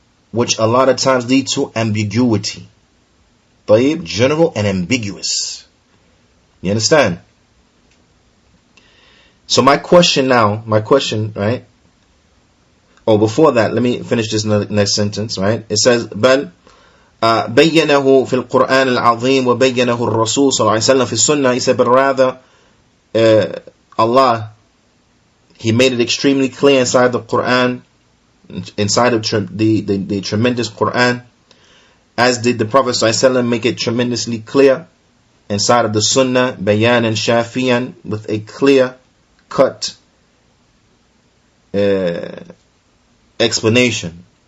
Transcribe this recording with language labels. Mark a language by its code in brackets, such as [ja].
[en] Which a lot of times lead to ambiguity. طيب, general and ambiguous. You understand? So my question, right? Oh, before that, let me finish this next sentence, right? It says, [ar] بل بينه في القرآن العظيم وبينه الرسول صلى الله عليه وسلم في السنة. [en] He said, but rather, Allah, He made it extremely clear inside the Qur'an, inside of the tremendous Qur'an, as did the Prophet ﷺ make it tremendously clear inside of the Sunnah, bayan and shafiyan, with a clear cut explanation.